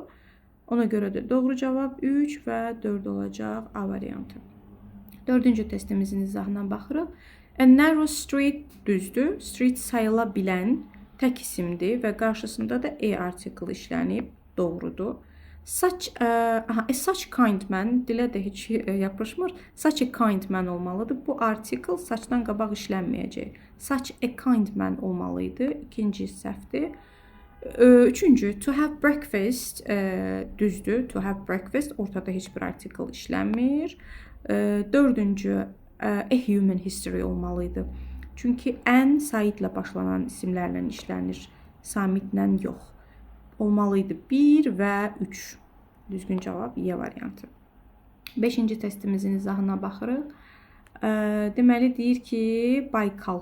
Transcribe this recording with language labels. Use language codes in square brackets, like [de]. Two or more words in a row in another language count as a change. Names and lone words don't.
[az] Ona görə də doğru cavab 3 və 4 olacaq A variantı. Dördüncü testimizin izahına baxırıq. [en] A narrow street düzdür. [az] Street sayıla bilən tək isimdir və qarşısında da article işlənib. Doğrudur. [en] Such kind man [az] dilə də heç yapışmır. [en] Such a kind man olmalıdır. [az] Bu article saçdan qabaq işlənməyəcək. [en] Such a kind man olmalıydı. [az] İkinci səhvdir. Üçüncü, [en] to have breakfast düzdür. To have breakfast [az] ortada heç bir article işlənmir. Dördüncü, [en] a human history olmalıydı. [az] Çünki an sayidlə başlanan isimlərlə işlənir. Samitlə yox. Olmalıydı 1 və 3. Düzgün cavab Y variantı. Beşinci testimizin izahına baxırıq. Deməli deyir ki, Baykal.